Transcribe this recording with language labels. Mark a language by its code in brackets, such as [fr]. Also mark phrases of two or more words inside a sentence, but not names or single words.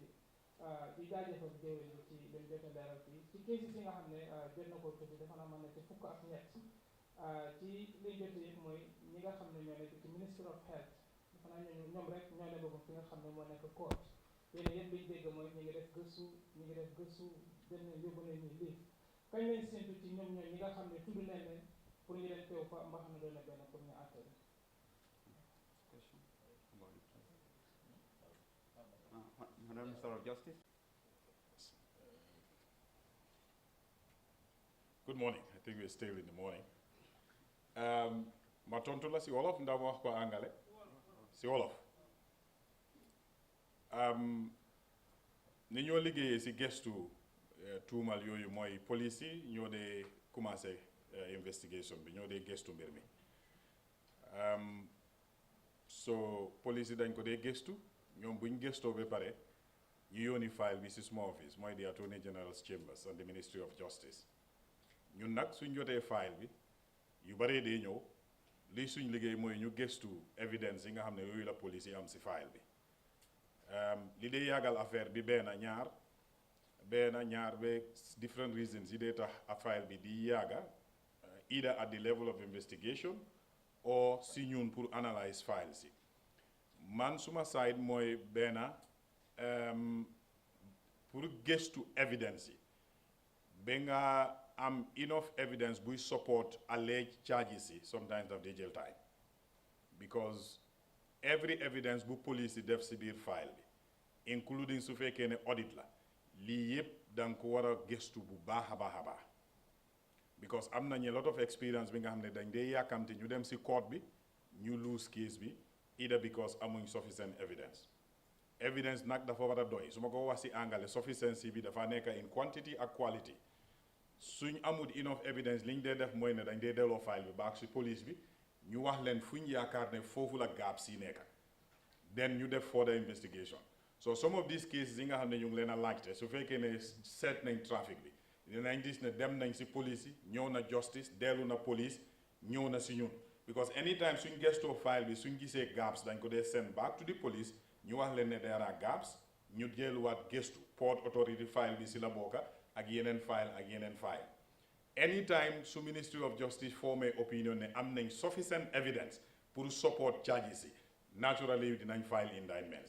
[wo] Di jaajëfal jëwriñ bi ci lim jot a leeral fii ci cases yi nga xam ne jot na ko tudd dafa naa mën na ci fukk ak ñett ci liñ jot yëpp mooy ñi nga xam ne ñoo nekk ci Ministry of Health dafa naa ñoom rek ñoo demagum fi nga xam ne moo nekk court yéen yëpp liñ dégg mooy ñu ngi def gëstu benn yóbbu nañ ñu lii kañ lañ séntu ci ñoom ñi nga xam ne tudd nañ leen pour ñu leen teew fa mba xam ne doon na benn pour ñu àtte [en] Madam Minister of Justice. Good morning. I think we're still in the morning. [wo] Ma tontu la si wolof ndax ma wax ko angale si wolof. Ni ñoo liggéeyee si gestu tuumal yooyu mooy police yi ñoo dee commencé investigation bi ñoo dee gestu mbir mi. So police yi dañ ko dee gestu ñoom buñ gestoo ba pare ñu yónni file bi si suma office mooy [en] the Attorney General's Chambers and the Ministry of Justice. [wo] ñun nag suñ jotee file bi yu baree dee ñëw lii suñ liggéey mooy ñu gëstu evidence yi nga xam ne yooyu la police yi am si file bi li dee yàggal affaire bi benn ñaar ba [en] different reasons [wo] yi dee tax a file bi di yàgga [en] either at the level of investigation [wo] or si ñun pour analyse file si man suma side mooy benn pour gëstu evidence yi ba nga am [en] enough evidence [wo] buy [en] support alleged charges [wo] yi sometimes daf dee jël time [en] because every evidence [wo] bu police yi def si biir file bi including su fekkee ne audit la lii yëpp danga ko war a gëstu bu baax a baax a baax because am nañ [en] a lot of experience [wo] bi nga xam ne dañ dee yàkkamti ñu dem si court bi ñu [en] lose case [wo] bi [en] either because [wo] amuñ [en] sufficient evidence. [wo] Evidence nag dafa war a doy su ma ko wax si angale sufficiency bi dafa nekk in quantity ak quality. Suñ amul [en] enough evidence [wo] liñ dee def mooy ne dañ dee delloo file bi baax si police bi ñu wax leen fuñ yaakaar ne foofu la gaps yi nekk then ñu def [en] further investigation. So some of these cases [wo] yi nga xam ne ñu ngi leen a laajte su fekkee ne seet nañ trafic bi dinañ gis ne dem nañ si police yi ñëw na justice dellu na police ñëw na si ñun [en] because anytime [wo] suñ gestoo file bi suñ gisee gaps dañ ko dee [en] send back to the police [wo] ñu wax leen ne [en] there are gaps [wo] ñu delluwaat gestu [en] port authority [wo] file bi si la bokka ak yeneen file ak yeneen file. Anytime su Ministry of Justice formé opinion ne am nañ [en] sufficient evidence [wo] pour [en] support charges [wo] yi naturally dinañ [en] file indictments.